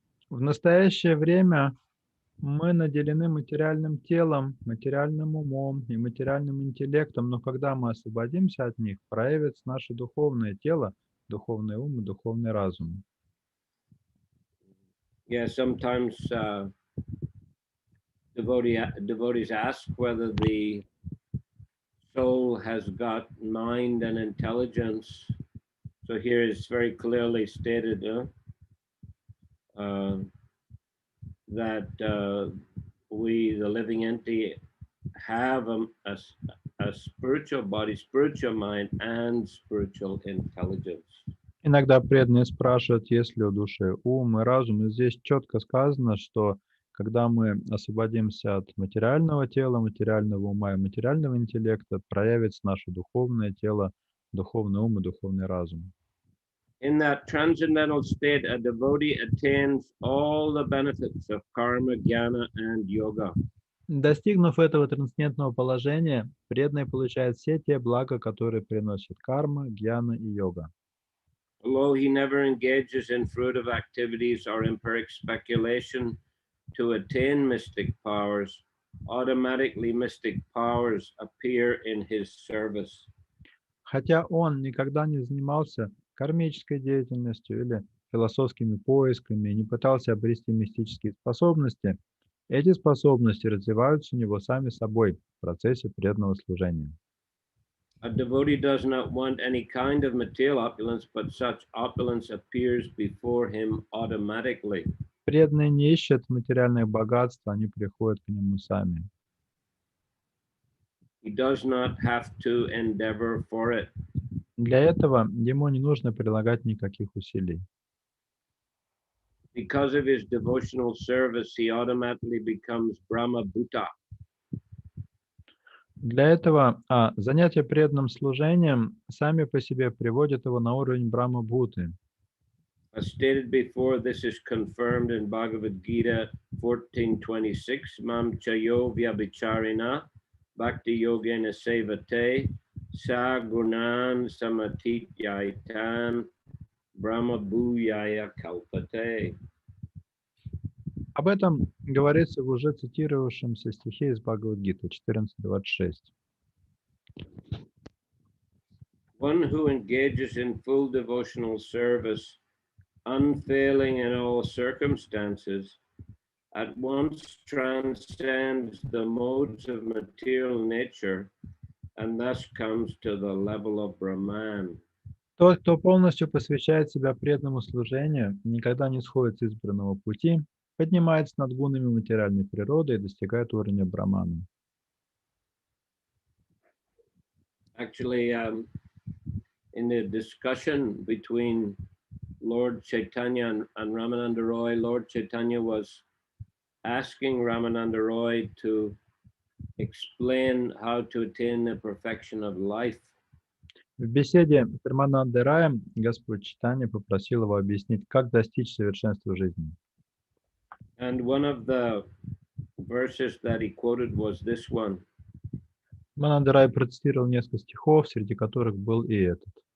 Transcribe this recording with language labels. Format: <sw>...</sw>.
<ru>настоящее время мы наделены материальным телом, материальным умом и материальным интеллектом, но когда мы освободимся от них, проявится наше духовное тело, духовный ум и духовный разум.</ru> <en>Yeah, sometimes devotees ask whether the soul has got mind and intelligence. So here it's very clearly stated that we, the living entity, have a spiritual body, spiritual mind, and spiritual intelligence.</en> <ru>Иногда преданные спрашивают, есть ли у души ум и разум. И здесь четко сказано, что когда мы освободимся от материального тела, материального ума и материального интеллекта, проявится наше духовное тело, духовный ум и духовный разум.</ru> <en>In that transcendental state, a devotee attains all the benefits of karma, jnana, and yoga.</en> <ru>Достигнув этого трансцендентного положения, преданный получает все те блага, которые приносят карма, гьяна и йога.</ru> <en>Although he never engages in fruitive activities or empiric speculation to attain mystic powers, automatically mystic powers appear in his service.</en> <ru>Хотя он никогда не занимался кармической деятельностью или философскими поисками и не пытался обрести мистические способности, эти способности развиваются у него сами собой в процессе преданного служения.</ru> <en>A devotee does not want any kind of material opulence, but such opulence appears before him automatically.</en> <ru>Преданные не ищут материальных богатств, они приходят к нему сами.</ru> <en>He does not have to endeavor for it.</en> <ru>Для этого ему не нужно прилагать никаких усилий.</ru> <en>Because of his devotional service, he automatically becomes Brahma Bhuta.</en> <ru>Для этого занятия преданным служением сами по себе приводят его на уровень Брахма-бхуты.</ru> <en>As stated before, this is confirmed in Bhagavad Gita 14:26.</en> <sa>Mam chayo vyabhicharina bhakti yogena sevate sa gunan samatityaitan brahma bhuyaya kalpate.</sa> <ru>Об этом говорится в уже цитировавшемся стихе из Бхагавад-гиты 14.26.</ru> <en>One who engages in full devotional service, unfailing in all circumstances, at once transcends the modes of material nature and thus comes to the level of Brahman.</en> <ru>Тот, кто полностью посвящает себя преданному служению, никогда не сходит с избранного пути, поднимается над гунами материальной природы и достигает уровня Брахмана.</ru> <en>Actually, in the discussion between Lord Chaitanya and Ramananda Roy, Lord Chaitanya was asking Ramananda Roy to explain how to attain the perfection of life.</en> <ru>В беседе с Раманандой Раем Господь Чайтанья попросил его объяснить, как достичь совершенства жизни.</ru> <en>And one of the verses that he quoted was this one.</en> <ru>Рамананда Рай процитировал несколько стихов, среди которых был и этот.</ru>